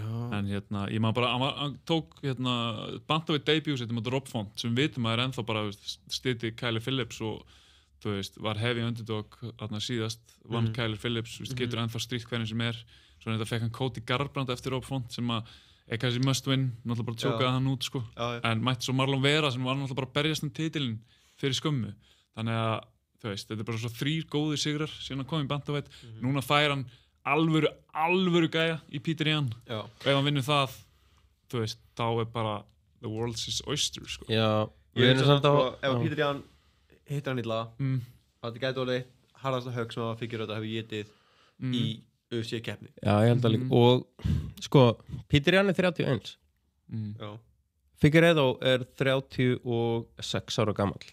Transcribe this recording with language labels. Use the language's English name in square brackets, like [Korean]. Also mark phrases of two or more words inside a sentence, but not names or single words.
[Icelandic] En hérna, ég maður bara, hann tók [English] bantamweight debut [Icelandic] sitt með Rob Font, sem við vitum að ennþá bara styti Kylie Phillips og þú veist, var [English] heavy underdog [Icelandic] þarna síðast, vann Kyler Phillips, getur ennþá strítt hvernig sem svo þetta fekk hann Cody Garbrandt eftir Rob Font sem kannski [English] must win, [Icelandic] náttúrulega bara tjókaði hann út, sko. En mætti svo Marlon Vera sem var náttúrulega bara að berjast titilinn fyrir skömmu. Þannig að, þú veist, þetta er bara svo 3 góðir sigrar síðan hann kom í bantamweight. Núna fær hann alvöru gæja í Peter Yan. Og ef hann vinnur það, þú veist, þá bara [English] the world's his oyster, [Icelandic] sko. Já, ég veit samt ef Peter Yan hittar hann illa að þetta gæti orðið harðasta högg sem að Figueiredo hefur getið í UFC-keppni. Já, ég held að líka. Og sko, Peter Yan er 31. Figueiredo er 36 ára gamall.